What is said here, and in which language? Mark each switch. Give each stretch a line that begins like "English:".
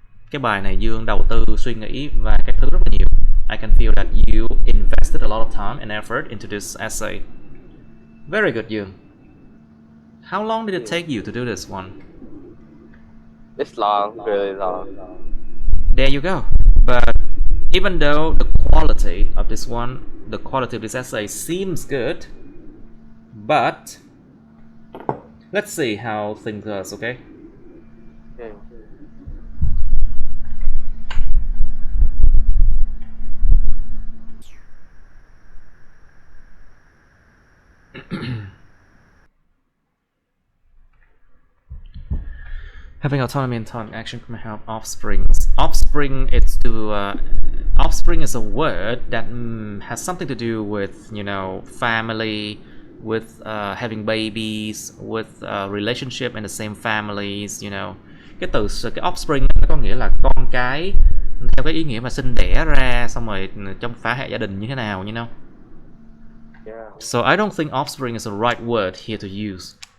Vietnamese: Cái bài này Dương đầu tư suy nghĩ và các thứ rất là nhiều.
English: I can feel that you invested a lot of time and effort into this essay. Very good, Dương. How long did it take you to do this one? It's long, really long. There you go. But even though the quality of this one, the quality of this essay seems good, but let's see how things goes, okay? Okay. Having autonomy in thought and action can help offsprings. Offspring, offspring is a word that has something to do with, you know, family, with having babies, with relationship in the same families, you know.
Vietnamese: Cái offspring nó có nghĩa là con cái, theo cái ý nghĩa mà sinh đẻ ra xong rồi trong phá hệ gia đình như thế nào,
English: you know. Yeah. So I don't think offspring is the right word here to use.